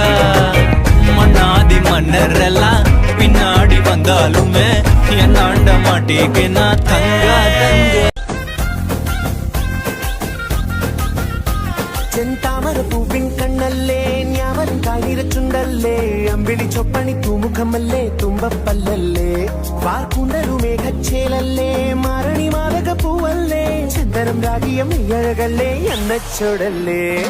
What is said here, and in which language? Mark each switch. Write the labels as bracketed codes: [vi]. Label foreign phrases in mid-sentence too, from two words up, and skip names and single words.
[ta] மண்ணாதி மன்னர் எல்லாம் பின்னாடி வந்தாலுமே என்னாண்ட மாட்டேக்கு நான் தங்கா தங்க. [ml] ചെന്താമര പൂവിൻ കണ്ണല്ലേ ഞാവരും കായിരച്ചുണ്ടല്ലേ അമ്പിളി ചൊപ്പണി തൂമുഖമല്ലേ തുമ്പപ്പല്ലല്ലേ വാർക്കുണ്ടരു മേഘച്ചേലല്ലേ മാരണി മാതക പൂവല്ലേ ചന്ദനം രാഗിയം അഴകല്ലേ എന്നച്ചോടല്ലേ.